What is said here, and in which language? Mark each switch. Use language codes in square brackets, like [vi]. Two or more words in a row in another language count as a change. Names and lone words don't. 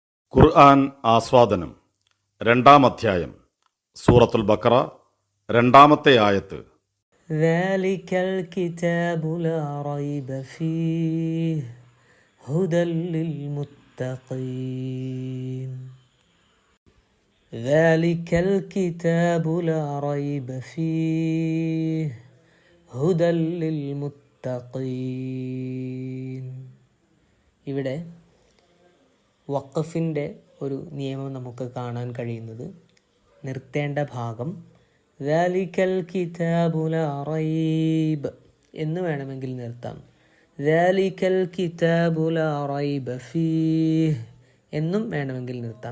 [ml] ഖുർആൻ ആസ്വാദനം രണ്ടാം അധ്യായം സൂറത്തുൽ ബഖറ രണ്ടാമത്തെ ആയത്ത്. [ar] ذلك الكتاب لا ريب فيه هدى للمتقين ذلك الكتاب لا ريب فيه هدى للمتقين. [ml] ഇവിടെ വഖഫിൻ്റെ ഒരു നിയമം നമുക്ക് കാണാൻ കഴിയുന്നത് നിർത്തേണ്ട ഭാഗം [ar] ذلك الكتاب لا ريب [ml] എന്ന് വേണമെങ്കിൽ നിർത്താം. [ar] ذلك الكتاب لا ريب فيه [ml] എന്നും വേണമെങ്കിൽ നിർത്താം.